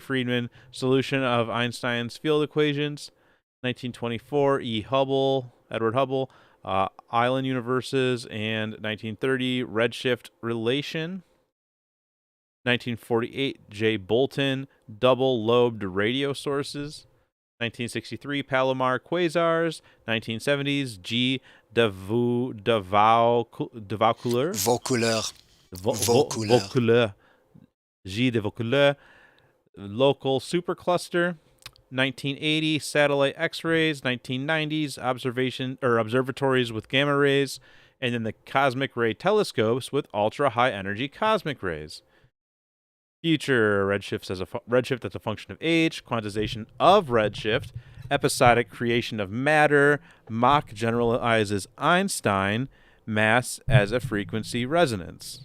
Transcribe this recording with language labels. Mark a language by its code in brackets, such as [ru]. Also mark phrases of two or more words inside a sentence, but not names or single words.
[en] Friedman, solution of Einstein's field equations. 1924, Edward Hubble, island universes, and 1930, redshift relation. 1948, J. Bolton, double-lobed radio sources. 1963, Palomar quasars. 1970s, G. Devaucouleur. Vaucouleur. G. de Vaucouleur. Local supercluster. 1980, satellite X-rays. 1990s, observatories with gamma rays, and then the cosmic ray telescopes with ultra-high energy cosmic rays. Future redshift as a function of age, quantization of redshift, episodic creation of matter, Mach generalizes Einstein, mass as a frequency resonance.